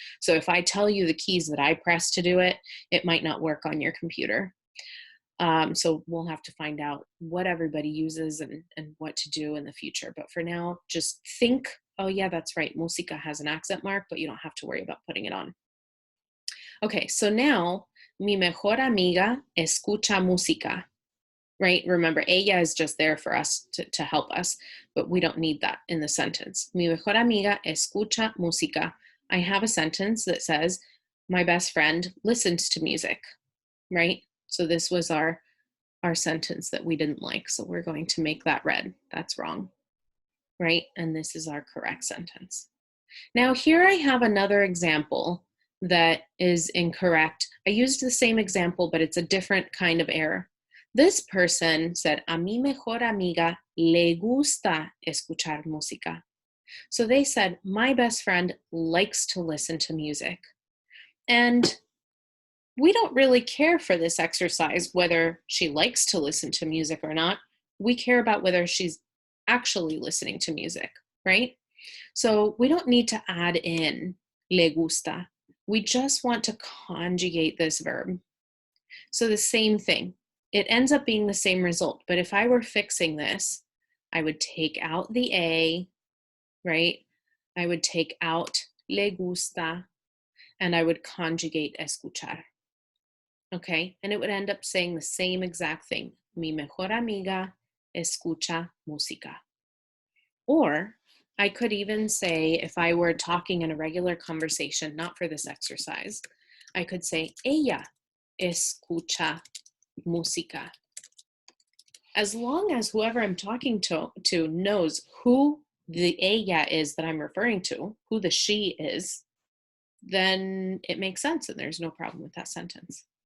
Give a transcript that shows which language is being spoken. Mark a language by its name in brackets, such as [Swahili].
[English] So if I tell you the keys that I press to do it, it might not work on your computer. So we'll have to find out what everybody uses and what to do in the future. But for now, just think, oh yeah, that's right, música has an accent mark, but you don't have to worry about putting it on. Okay, so now, [Spanish] mi mejor amiga escucha música, [English] right? Remember, ella is just there for us to help us, but we don't need that in the sentence. [Spanish] Mi mejor amiga escucha música. [English] I have a sentence that says, my best friend listens to music, right? So this was our sentence that we didn't like. So we're going to make that red. That's wrong, right? And this is our correct sentence. Now here I have another example that is incorrect. I used the same example, but it's a different kind of error. This person said, [Spanish] a mi mejor amiga le gusta escuchar música. [English] So they said, my best friend likes to listen to music. And we don't really care for this exercise, whether she likes to listen to music or not. We care about whether she's actually listening to music, right? So we don't need to add in le gusta. We just want to conjugate this verb. So the same thing. It ends up being the same result. But if I were fixing this, I would take out the A, right? I would take out le gusta, and I would conjugate escuchar. Okay, and it would end up saying the same exact thing. [Spanish] Mi mejor amiga escucha música. [English] Or I could even say, if I were talking in a regular conversation, not for this exercise, I could say, [Spanish] ella escucha música. [English] As long as whoever I'm talking to knows who the ella is that I'm referring to, who the she is, then it makes sense and there's no problem with that sentence.